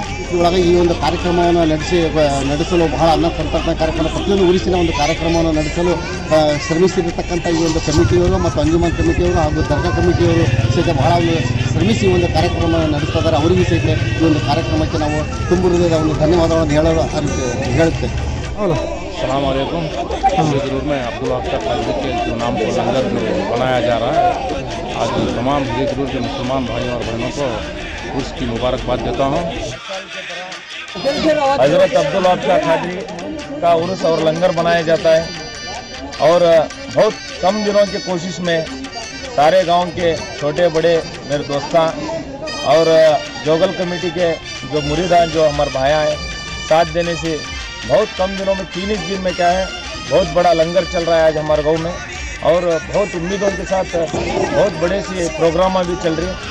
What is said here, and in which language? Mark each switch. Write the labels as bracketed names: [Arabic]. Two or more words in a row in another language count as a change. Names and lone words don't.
[Kannada] ಇದರೊಳಗೆ ಈ ಒಂದು ಕಾರ್ಯಕ್ರಮವನ್ನು ನಡೆಸಲು ಬಹಳ ಅನ್ನ ಸಂತರ್ಪಣೆ ಕಾರ್ಯಕ್ರಮ, ಪ್ರತಿಯೊಂದು ಊರಿನ ಒಂದು ಕಾರ್ಯಕ್ರಮವನ್ನು ನಡೆಸಲು ಶ್ರಮಿಸಿರತಕ್ಕಂಥ ಈ ಒಂದು ಕಮಿಟಿಯವರು ಮತ್ತು ಅಂಜುಮನ್ ಕಮಿಟಿಯವರು ಹಾಗೂ ದರ್ಗಾ ಕಮಿಟಿಯವರು ಸಹಿತ ಬಹಳ ಶ್ರಮಿಸಿ ಈ ಒಂದು ಕಾರ್ಯಕ್ರಮವನ್ನು ನಡೆಸ್ತಾ ಇದ್ದಾರೆ. ಅವರಿಗೂ ಸಹಿತ ಈ ಒಂದು ಕಾರ್ಯಕ್ರಮಕ್ಕೆ ನಾವು ತುಂಬ ಹೃದಯದ ಒಂದು ಧನ್ಯವಾದಗಳನ್ನು ಹೇಳುತ್ತೇವೆ. [Arabic] السلام عليكم. [Hindi] हिरेकेरून में अब्दुल वहाब शाह क़ादरी के जो नाम को लंगर जो बनाया जा रहा है, आज तमाम हिरेकेरून के मुसलमान भाइयों और बहनों को उर्स की मुबारकबाद देता हूँ। हज़रत अब्दुल वहाब शाह क़ादरी का उर्स और लंगर बनाया जाता है और बहुत कम दिनों की कोशिश में सारे गांव के छोटे बड़े मेरे दोस्तान और जोगल कमेटी के जो मुरीदान जो हमारे भाया हैं, साथ देने से बहुत कम दिनों में 3 दिन में क्या है बहुत बड़ा लंगर चल रहा है आज हमारे गांव में, और बहुत उम्मीदों के साथ बहुत बड़े से प्रोग्राम भी चल रही है।